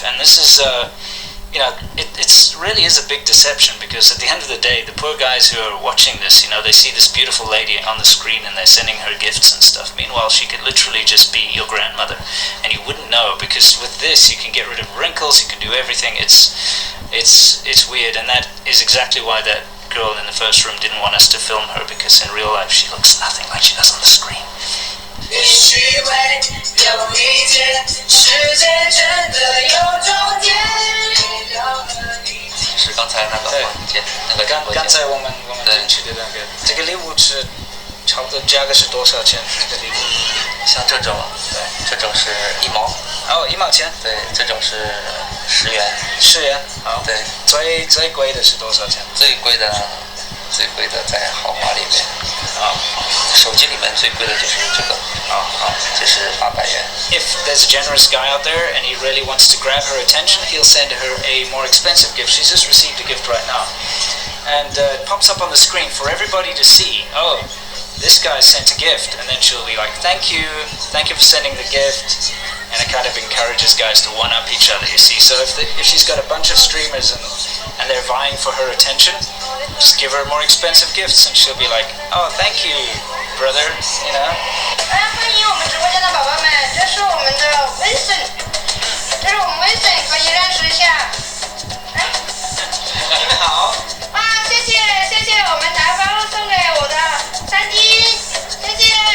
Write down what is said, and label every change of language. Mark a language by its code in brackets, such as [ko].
[en] And this is it really is a big deception, because at the end of the day, the poor guys who are watching this, they see this beautiful lady on the screen and they're sending her gifts and stuff. Meanwhile, she could literally just be your grandmother, and you wouldn't know, because with this you can get rid of wrinkles, you can do everything. It's weird, and that is exactly why that girl in the first room didn't want us to film her, because in real life she looks nothing like she does on the screen. [zh] 也许会有一天，世界真的有终点。是刚才那个房间，刚才我们进去的那个，这个礼物是差不多价格是多少钱？这个礼物像这种，对，这种是1毛。 1毛钱。对，这种是10元。10元，好。对，最贵的是多少钱？最贵的在豪华里面。手机里面最贵的就是这个。这是800元。 [en] If there's a generous guy out there and he really wants to grab her attention, he'll send her a more expensive gift. She's just received a gift right now. And it pops up on the screen for everybody to see. Oh, this guy sent a gift, and then she'll be like, thank you for sending the gift, and it kind of encourages guys to one-up each other, you see. So if she's got a bunch of streamers and they're vying for her attention, just give her more expensive gifts, and she'll be like, oh, thank you, brother, you know. [zh] 欢迎我们直播间的宝宝们，这是我们的微信，这是我们微信，可以认识一下。哎，你们好。哇，谢谢我们达方送给我的3金，谢谢。